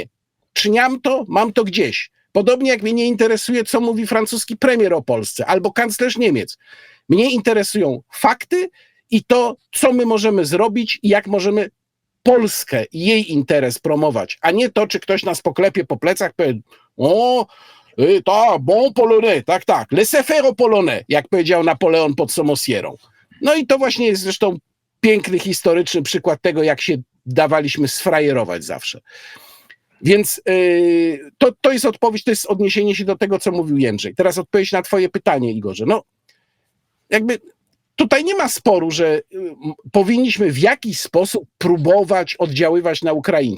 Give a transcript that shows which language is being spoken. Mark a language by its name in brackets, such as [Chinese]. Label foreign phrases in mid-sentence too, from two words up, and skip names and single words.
[Polish] Czyniam to, mam to gdzieś. Podobnie jak mnie nie interesuje, co mówi francuski premier o Polsce albo kanclerz Niemiec. Mnie interesują fakty i to, co my możemy zrobić i jak możemy Polskę i jej interes promować, a nie to, czy ktoś nas poklepie po plecach, powie: o, [French] bon polonais, tak, laissez faire aux polonais, [Polish] jak powiedział Napoleon pod Somosierą. No i to właśnie jest zresztą piękny, historyczny przykład tego, jak się dawaliśmy sfrajerować zawsze. Więc to jest odpowiedź, to jest odniesienie się do tego, co mówił Jędrzej. Teraz odpowiedź na twoje pytanie, Igorze. No, jakby tutaj nie ma sporu, że powinniśmy w jakiś sposób próbować oddziaływać na Ukraińców.